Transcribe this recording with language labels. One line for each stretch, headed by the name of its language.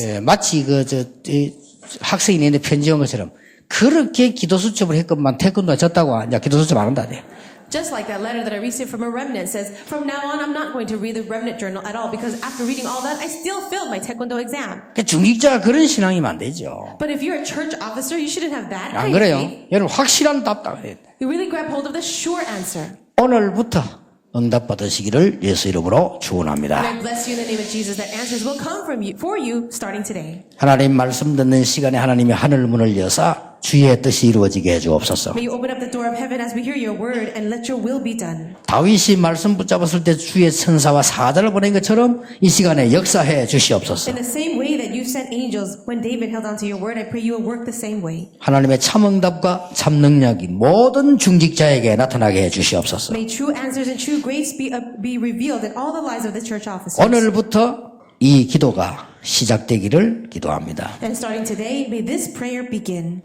Korean: 예, 마치 학생이 내는데 편지 온 것처럼 그렇게 기도 수첩을 했건만 태권도가 졌다고 이제 기도 수첩 안 한다.
English: Just like that letter that I received from a remnant says, from now on, I'm not going to read the remnant journal at all because after reading all that, I still failed my taekwondo exam.
Korean: 중직자가 그런 신앙이면 안 되죠.
English: But if you're a church officer, you shouldn't have that
Korean: 안
English: kind of
Korean: 그래요?
English: faith.
Korean: 여러분 확실한 답답 해야 돼.
English: You really grab hold of the sure answer.
Korean: 오늘부터 응답 받으시기를 예수 이름으로
English: And
Korean: 축원합니다.
English: I bless you in the name of Jesus that answers will come from you, for you starting today.
Korean: 하나님 말씀 듣는 시간에 하나님의 하늘 문을 여사 주의 뜻이 이루어지게 해 주옵소서.
English: May you open up the door of heaven as we hear your word and let your will be done.
Korean: 다윗이 말씀 붙잡았을 때 주의 천사와 사자를 보낸 것처럼 이 시간에 역사해 주시옵소서.
English: In the same way that you sent angels when David held on to your word, I pray you will work the same way.
Korean: 하나님의 참 응답과 참 능력이 모든 중직자에게 나타나게 해 주시옵소서.
English: May true answers and true grace be revealed in all the lives of the church officers.
Korean: 오늘부터 이 기도가 시작되기를 기도합니다.
English: And starting today, may this prayer begin.